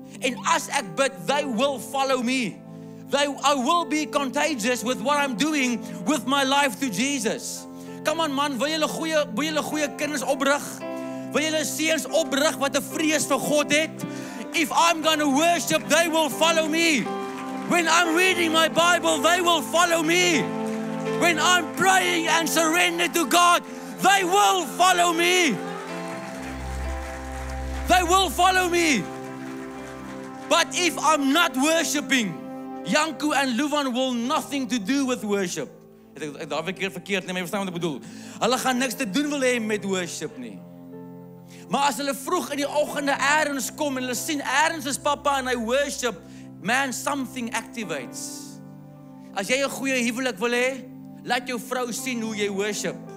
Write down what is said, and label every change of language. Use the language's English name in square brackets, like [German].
[Afrikaans] En as ek bid, [English] they will follow me. I will be contagious with what I'm doing with my life to Jesus. Come on man, [Afrikaans] wil julle goeie kinders oprig? Wil julle seuns oprig wat 'n vrees vir God het? [English] If I'm going to worship, they will follow me. When I'm reading my Bible, they will follow me. When I'm praying and surrendered to God, they will follow me. They will follow me. But if I'm not worshiping, Janku and Luvan will nothing to do with worship. [Afrikaans] Ek daar verkeerd, nee, maar jy verstaan wat ek bedoel. Hulle gaan niks te doen wil hê met worship nie. Maar as hulle vroeg in die oggende ergens kom en hulle sien ergens is pappa en hy worship, man, [English] something activates. [Afrikaans] As jy 'n goeie huwelik wil hê, laat jou vrou sien hoe jy worship.